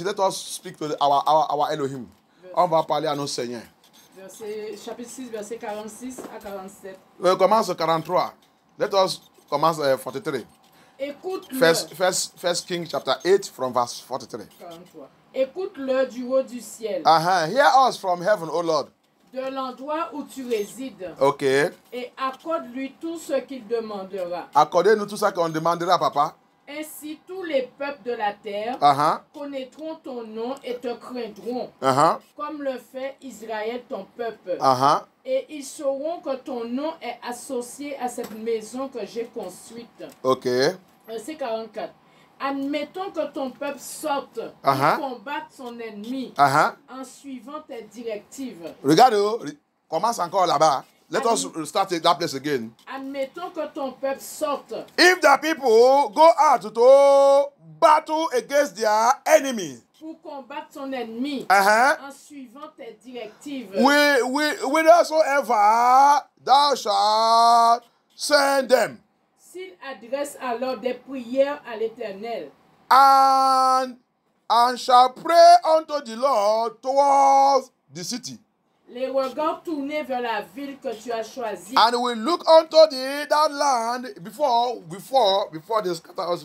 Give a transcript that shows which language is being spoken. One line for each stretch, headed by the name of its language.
English: Let us speak to our Elohim.
French: On va parler à nos seigneurs. Chapitre 6, verset 46 à 47. Commence 43.
English: Let us commence 43.
French: Écoute-le.
English: First King chapter 8 from verse 43. 43.
French: Écoute-le du haut du ciel.
English: Hear us from heaven, O Lord.
French: De l'endroit où tu résides. Ok. Et accorde-lui tout ce qu'il demandera. Accordez-nous tout ça qu'on demandera, papa. Ainsi tous les peuples de la terre connaîtront ton nom et te craindront, comme le fait Israël ton peuple. Et ils sauront que ton nom est associé à cette maison que j'ai construite. Ok. Verset 44. Admettons que ton peuple sorte pour combattre son ennemi en suivant tes directives. Regarde, commence encore là-bas.
English: Let us start that place again.
French: Admettons que ton peuple sorte.
English: If the people go out to battle against their enemy,
French: pour combattre son ennemi en suivant tes directives.
English: Whithersoever thou shalt send them.
French: S'ils adressent alors des prières à l'Éternel.
English: And shall pray unto the Lord towards the city.
French: Les regards tournés vers la ville que tu as choisie.
English: And we look unto that land before they scatter us.